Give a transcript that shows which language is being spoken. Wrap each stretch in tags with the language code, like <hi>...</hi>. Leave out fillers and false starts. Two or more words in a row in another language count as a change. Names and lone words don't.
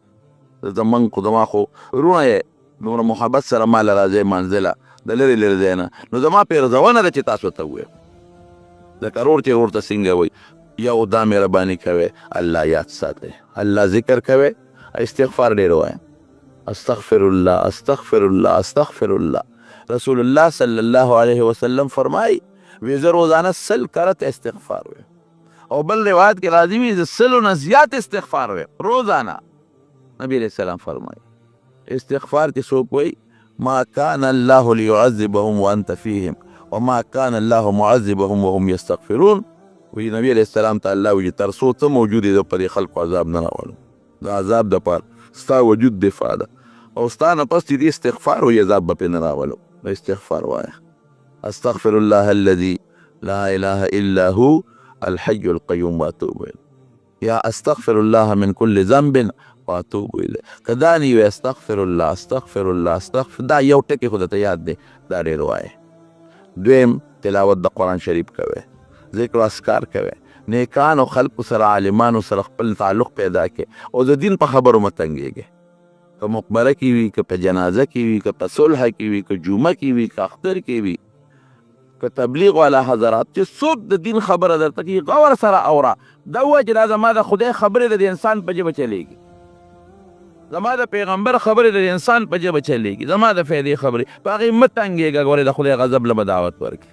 <ps>زموږ خو زما خو وروڼه یې دومره محبت سره ما له راځئ منزله د لرې لرې ځای نه، نو زما پیرزونه ده چې تاسو ته ووایم لکه رور چې ورور ته څنګه وایي، یو دا مهرباني کوئ الله یاد ساتئ، الله ذکر کوئ، استغفار ډېر وایئ،</ps> <ar>استغفر الله استغفر الله استغفر الله.</ar> <ps>رسول الله</ps> <ar>صلی الله علیه وسلم</ar> <ps>فرمایي وی زه روزانه 100 کرت استغفار ویم، او بل روایت کې راځي وي زه 100 نه زیات استغفار ویم روزانه. نبی</ps> <ar>علیہ السلام</ar> <ps>فرمایي استغفار کې څوک وایي</ps> <ar>ما كان الله ليعذبهم وانت فيهم وما كان الله معذبهم وهم يستغفرون.</ar> <ps>وی نبی</ps> <ar>علیہ السلام</ar> <ps>ته الله وایي تر څو ته موجود یې د پرې خلکو عذاب نه راولم، د عذاب دپاره ستا وجود دفاع ده، او ستا نه پس چې دې استغفار وایي عذاب به پرې نه راولم. استغفار وایه</ps> <ar>استغفر الله الذي لا اله الا هو الحي القيوم واتوب اليه،</ar> <ps>یا</ps> <ar>استغفر الله من كل ذنب واتوب اليه. کدانی وی استغفر الله استغفر الله استغفر،</ar> <ps>دا یو ټکی خو درته یاد دی، دا ډېر وایه. دویم تلاوت د قرآن شریف کوئ، ذکر و اذکار کوئ، نیکانو خلقو سره عالمانو سره خپل تعلق پیدا کړئ، او د دین په خبرو مه تنګېږئ. که مقبره کې وي، که په جنازه کې وي، که په صلح کې وي، که جمعه کې وي، که اختر کې وي، که تبلیغ والا حضرات چې څوک د دین خبره درته کوي غور سره اوره، دا ووایه چې دا زما د خدای خبرې د انسان په ژبه چلېږي، زما د پیغمبر خبرې د انسان په ژبه چلېږي، زما د فایدې خبرې په هغې مه تنګېږه، ګورې د خدای غضب له به دعوت ورکړي.</ps>